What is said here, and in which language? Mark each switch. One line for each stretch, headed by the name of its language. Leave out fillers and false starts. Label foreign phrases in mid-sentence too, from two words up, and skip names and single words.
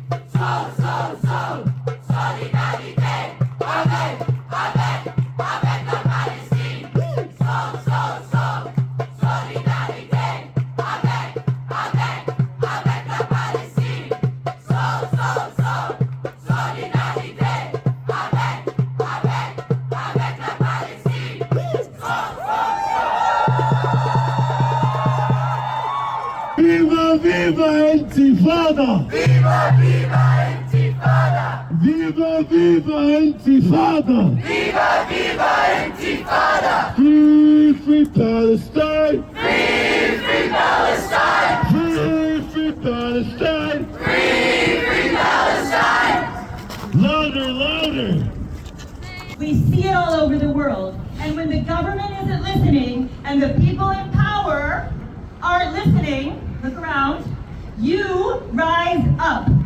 French: Solidarité avec la Palestine. Solidarité avec la Palestine. Solidarité avec la Palestine.
Italian: Viva, viva Intifada! Viva, viva Intifada! Viva, viva Intifada! Viva, viva Intifada!
English: Free, free Palestine! Free, free Palestine! Free, free Palestine! Free, free Palestine! Louder, louder! We see it all over the world. And when the government isn't listening and the people in power aren't listening, look around, you rise up.